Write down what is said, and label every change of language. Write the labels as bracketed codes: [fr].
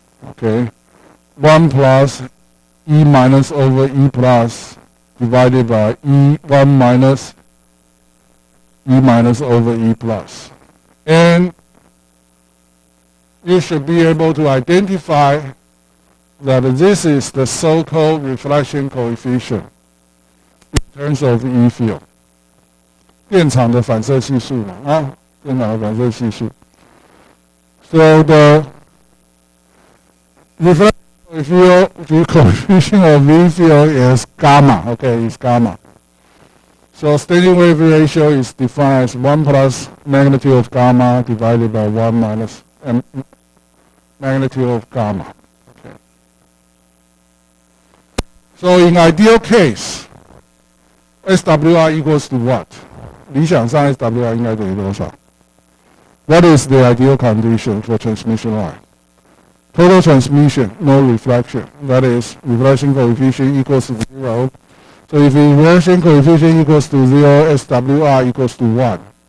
[en] Okay. 1 plus E minus over E plus divided by E1 minus E minus over E plus. And you should be able to identify that this is the so-called reflection coefficient in terms of E field. [zh] 电场的反射系数嘛，电场的反射系数。 [en] So the reflection coefficient of V field is gamma. Okay, it's gamma. So standing wave ratio is defined as 1 plus magnitude of gamma divided by 1 minus magnitude of gamma. Okay. So in ideal case, SWR equals to what? [zh] 理想上 SWR 应该等于多少? [en] What is the ideal condition for transmission line? Total transmission, no reflection. That is, reflection coefficient equals to 0. So if the reflection coefficient equals to 0, SWR equals to 1.